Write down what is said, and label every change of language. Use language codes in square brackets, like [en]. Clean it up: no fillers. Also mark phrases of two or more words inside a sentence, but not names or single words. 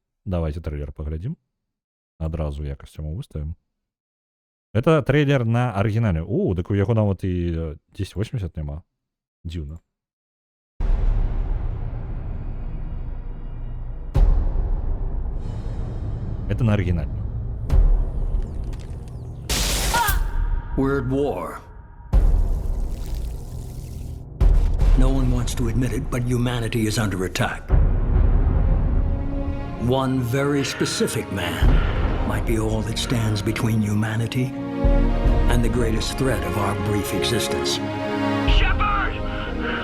[be] Давайте трейлер паглядзім. Адразу якасць мы выставім. Это трейлер на арыгінале. О, так у яго нават і 1080 няма. Дзіўна. Это на арыгінале. [en] We're at war. No one wants to admit it, but humanity is under attack. One very specific man might be all that stands between humanity and the greatest threat of our brief existence.